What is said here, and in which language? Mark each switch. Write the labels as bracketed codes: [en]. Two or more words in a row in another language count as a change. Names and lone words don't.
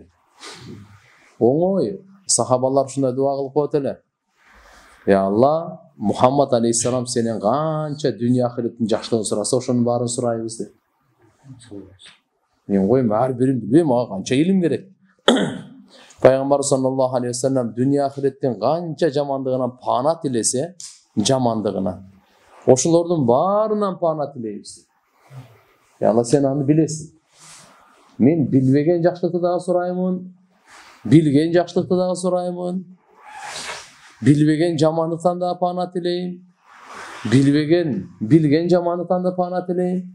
[ky] Оңой, сахабалар ушундай дуа кылып коет эле. [ar] يا الله, [ky] Мухаммад алейхиссалам сенен канча дүйнө ахиреттин жакшылыгын сураса, ошонун баарын сурайбыз деп. Мен койм, ар бирин билбейм, мага канча илим керек. Пайгамбар [ar] صلى الله عليه وسلم [ky] дүйнө ахиреттин канча жамандыгынан пана тилесе, жамандыгынан, ошолордун баарынан пана тилейбиз. [ar] يا الله, [ky] сен аны билесиң. Мен билбеген жакшылыкты дагы сураймын, билген жакшылыкты дагы сураймын, билбеген жамандыктан да пана тилейм, билген жамандыктан да пана тилейм.